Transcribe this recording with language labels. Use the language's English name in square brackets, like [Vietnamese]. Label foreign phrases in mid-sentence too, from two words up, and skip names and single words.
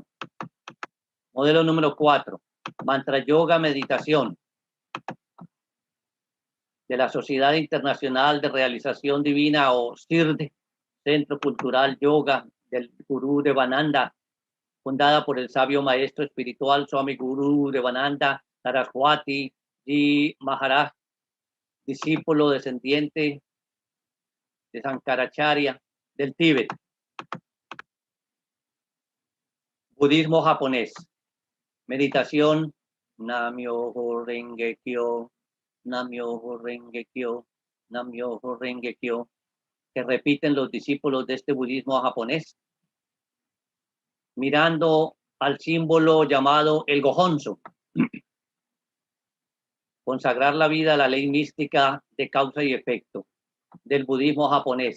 [Spanish] Modelo número 4, mantra yoga meditación de la Sociedad Internacional de Realización Divina, o CIRD, Centro Cultural Yoga del Gurú Devananda, fundada por el sabio maestro espiritual Swami Guru Devananda Saraswati Ji Maharaj, discípulo descendiente de Sankaracharya del Tíbet. Budismo japonés. Meditación. [Japanese] 南無妙法蓮華経、南無妙法蓮華経、南無妙法蓮華経, [Spanish] que repiten los discípulos de este budismo japonés, mirando al símbolo llamado el Gohonzo. Consagrar la vida a la ley mística de causa y efecto del budismo japonés.